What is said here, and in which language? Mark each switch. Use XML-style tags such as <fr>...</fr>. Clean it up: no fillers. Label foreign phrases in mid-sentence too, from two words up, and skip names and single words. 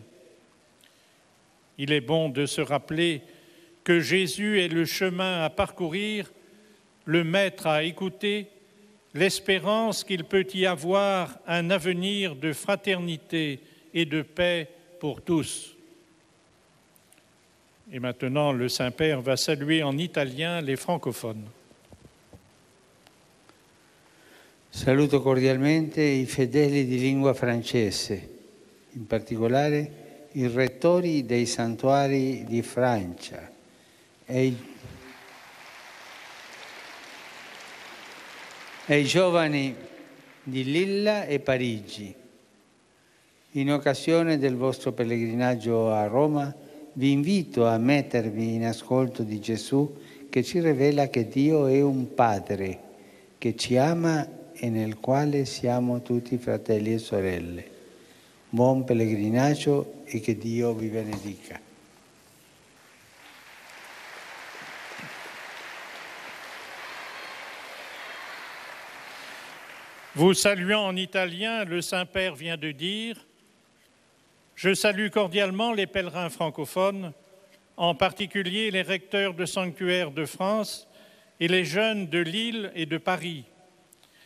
<fr>Il est bon de se rappeler que Jésus est le chemin à parcourir, le maître à écouter, l'espérance qu'il peut y avoir un avenir de fraternité et de paix pour tous. Et maintenant, le Saint-Père va saluer en italien les francophones.</fr> <it>Saluto cordialmente i fedeli di lingua francese, in particolare i rettori dei santuari di Francia e i giovani di Lilla e Parigi. In occasione del vostro pellegrinaggio a Roma, vi invito a mettervi in ascolto di Gesù che ci rivela che Dio è un Padre che ci ama e nel quale siamo tutti fratelli e sorelle. Buon pellegrinaggio</it> <fr>et que</fr> <it>Dio vi benedica.</it> <fr>Vous saluant en italien, le Saint-Père vient de dire « Je salue cordialement les pèlerins francophones, en particulier les recteurs de sanctuaires de France et les jeunes de Lille et de Paris.</fr>